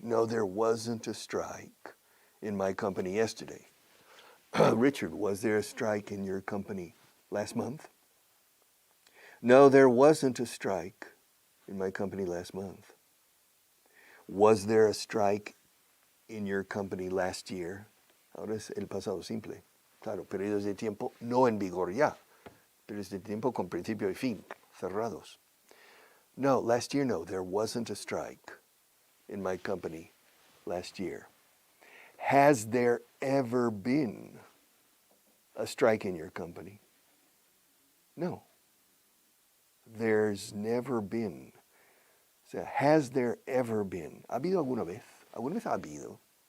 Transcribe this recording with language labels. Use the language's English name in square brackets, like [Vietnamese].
[English] No, there wasn't a strike in my company yesterday. Richard, was there a strike in your company last month? No, there wasn't a strike in my company last month. Was there a strike in your company last year? [Spanish] Ahora es el pasado simple. Claro, periodos de tiempo no en vigor ya. Periodos de tiempo con principio y fin, cerrados. [English] No, last year, no, there wasn't a strike in my company last year. Has there ever been a strike in your company? No. There's never been. [Spanish] O sea, [English] has there ever been? [Spanish] ¿Ha habido alguna vez? ¿Alguna vez ha habido?